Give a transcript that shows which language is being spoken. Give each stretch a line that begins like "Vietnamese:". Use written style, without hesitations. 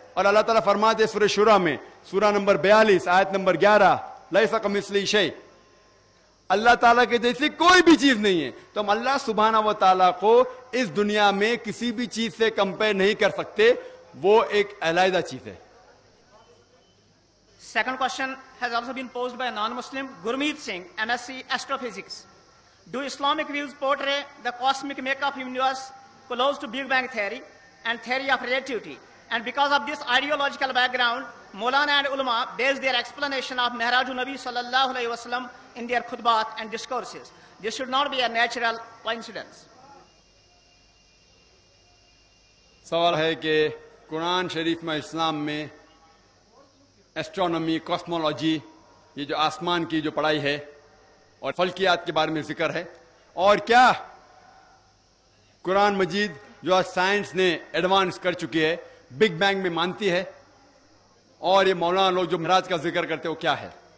Hindi: और अल्लाह ताला फरमाते सूरह शुरा में, सूरा नंबर 42 आयत नंबर 11,
Arabic: लैसा कमिस्लिही शै,
Hindi: अल्लाह ताला के जैसी कोई भी चीज नहीं है। तो हम अल्लाह सुब्हानहू व तआला को इस दुनिया में किसी भी चीज से कंपेयर नहीं कर सकते, वो एक अलहदा चीज है।
English: Second question has also been posed by a non-Muslim, Gurmeet Singh, MSc Astrophysics. Do Islamic views portray the cosmic makeup of universe close to Big Bang theory and theory of relativity? And because of this ideological background, Maulana and ulama base their explanation of Mi'rajun Nabi sallallahu alaihi wasallam in their khutbat and discourses. This should not be a natural coincidence.
Hindi: सवाल है कि कुरान शरीफ में, इस्लाम में astronomy, cosmology, ये जो आसमान की जो पढ़ाई है और फल्कियात के बारे में जिक्र है, और क्या कुरान मजीद जो आज साइंस ने एडवांस कर चुकी है, बिग बैंग में मानती है, और ये मौलाना लोग जो महराज का जिक्र करते हैं वो क्या है?